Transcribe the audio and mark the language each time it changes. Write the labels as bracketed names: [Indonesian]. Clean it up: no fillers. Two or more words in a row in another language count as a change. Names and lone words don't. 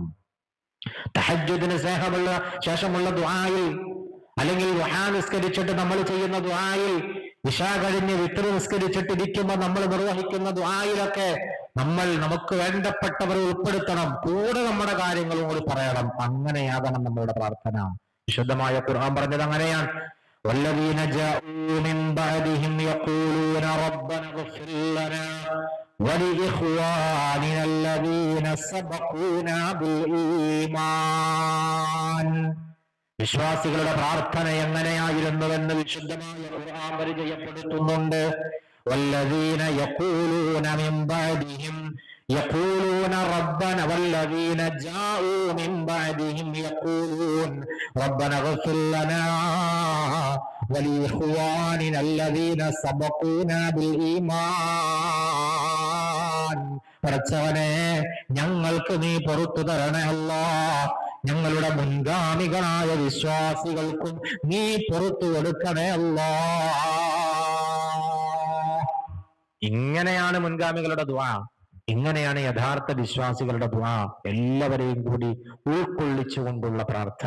[Malayalam] തഹജ്ജുദിന് ശേഷമുള്ള ദുആയിൽ, അല്ലെങ്കിൽ ദുആ നിസ്കരിച്ചിട്ട് നമ്മൾ ചെയ്യുന്ന ദുആയിൽ, ഇശാ കഴിഞ്ഞ് വിത്ർ നിസ്കരിച്ചിട്ടിരിക്കുമ്പോൾ നമ്മൾ നിർവഹിക്കുന്ന ദുആയിലൊക്കെ നമ്മൾ നമുക്ക് വേണ്ടപ്പെട്ടവരെ ഉൾപ്പെടുത്തണം. കൂടെ നമ്മുടെ കാര്യങ്ങളും കൂടി പറയണം. അങ്ങനെയാകണം നമ്മളുടെ പ്രാർത്ഥന. വിശുദ്ധമായ ഖുർആൻ പറഞ്ഞത് അങ്ങനെയാണ്. [Arabic] والذين جاءوا من بعدهم يقولون ربنا اغفر لنا ولإخواننا الذين سبقونا بالإيمان. [Malayalam] വിശ്വാസികളുടെ പ്രാർത്ഥന എങ്ങനെയായിരുന്നുവെന്ന് വിശുദ്ധമായ ഖുർആൻ പരിചയപ്പെടുത്തുന്നുണ്ട്. [Arabic] والذين يقولون من بعدهم يقولون ربنا والذين جاءوا من بعدهم يقولون ربنا اغفر لنا ولإخواننا الذين سبقونا بالإيمان. [Malayalam] പടച്ചവനെ, ഞങ്ങൾക്ക് നീ പുറത്തു തരണേ അല്ലാഹ്, ഞങ്ങളുടെ മുൻഗാമികളായ വിശ്വാസികൾക്കും നീ പുറത്തു കൊടുക്കണേ അല്ലാഹ്. ഇങ്ങനെയാണ് മുൻഗാമികളുടെ ദുആ. ഇങ്ങനെയാണ് യഥാർത്ഥ വിശ്വാസികളുടെ ദുആ. എല്ലാവരെയും കൂടി ഉൾക്കൊള്ളിച്ചുകൊണ്ടുള്ള പ്രാർത്ഥന.